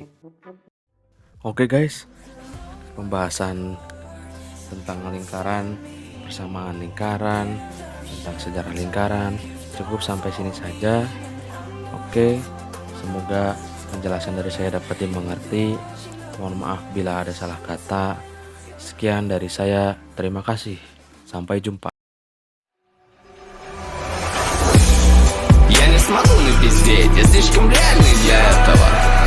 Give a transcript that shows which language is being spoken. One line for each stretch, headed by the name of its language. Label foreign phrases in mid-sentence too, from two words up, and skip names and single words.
Indonesian: Oke guys, pembahasan tentang lingkaran, persamaan lingkaran, tentang sejarah lingkaran cukup sampai sini saja. Oke, semoga penjelasan dari saya dapat dimengerti. Mohon maaf bila ada salah kata. Sekian dari saya, terima kasih. Sampai jumpa.
Russian: Я не смогу напиздеть, я слишком реальный для этого.